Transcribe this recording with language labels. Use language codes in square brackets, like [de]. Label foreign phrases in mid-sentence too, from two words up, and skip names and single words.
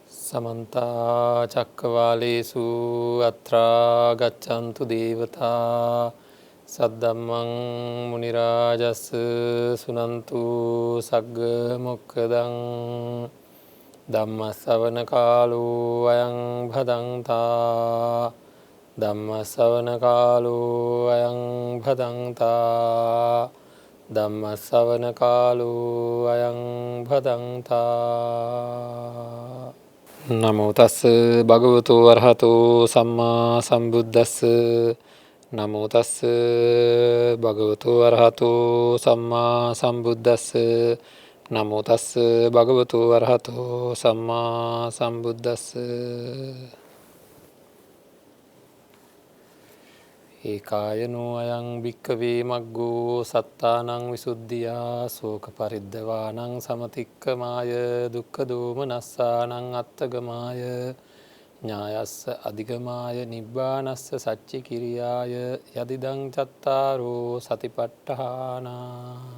[pi] समन्ता चक्रवालेषु अत्रा गच्छन्तु देवता सद्धम्मं मुनिराजस् सुनन्तु सग्ग मोक्खदं ධම්මස්සවන කාලෝ අයං භදංතා ධම්මස්සවන කාලෝ අයං භදංතා ධම්මස්සවන කාලෝ අයං භදංතා නමෝ තස්ස භගවතු වරහතෝ සම්මා සම්බුද්දස්ස නමෝ තස්ස භගවතු වරහතෝ සම්මා සම්බුද්දස්ස නමෝ තස්ස භගවතු වරහතෝ සම්මා සම්බුද්දස්ස ඒකායනෝ අයං භික්ඛවේ මග්ගෝ සත්තානං විසුද්ධියා ශෝක පරිද්දවානං සමතික්කමාය දුක්ඛ දෝමනස්සානං අත්තගමාය ඥායස්ස අධිගමාය නිබ්බානස්ස සච්චි කිරියාය යදිදං චත්තාරෝ සතිපට්ඨානා